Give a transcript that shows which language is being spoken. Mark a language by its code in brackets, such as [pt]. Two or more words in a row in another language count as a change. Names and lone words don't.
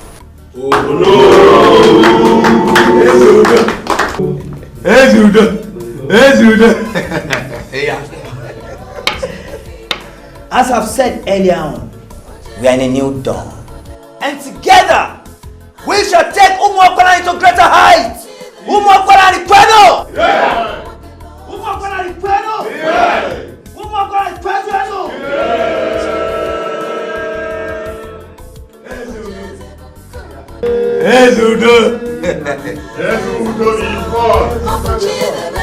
[en] As I've said earlier on, we are in a new dawn. And together, we shall take Umwakwalari to greater heights. [ig] Umwakwalari kwenu! Umwakwalari kwenu! Umwakwalari kwenu! [en] Ezeudo! Ezeudo is born!